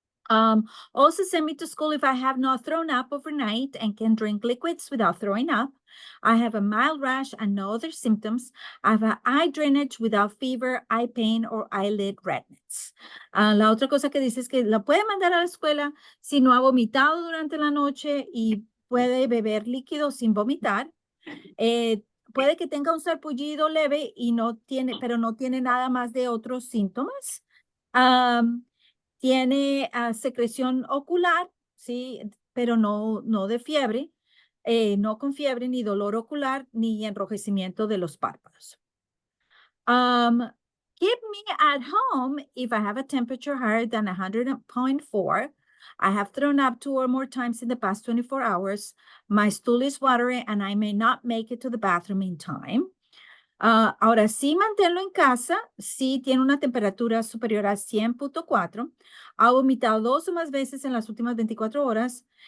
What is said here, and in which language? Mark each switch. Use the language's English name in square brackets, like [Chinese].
[English] Also send me to school if I have not thrown up overnight and can drink liquids without throwing up. I have a mild rash and no other symptoms. I have eye drainage without fever, eye pain, or eyelid redness. [Spanish] La otra cosa que dice es que la puede mandar a la escuela si no ha vomitado durante la noche y puede beber líquido sin vomitar. Puede que tenga un sarpullido leve y pero no tiene nada más de otros síntomas. Tiene secreción ocular, sí, pero no de fiebre, no con fiebre, ni dolor ocular, ni enrojecimiento de los párpados. [English] keep me at home if I have a temperature higher than 100.4. I have thrown up 2 or more times in the past 24 hours. My stool is watery and I may not make it to the bathroom in time. [Spanish] Ahora sí, manténlo en casa si tiene una temperatura superior a 100.4. Ha vomitado 2 o más veces en las últimas 24 horas.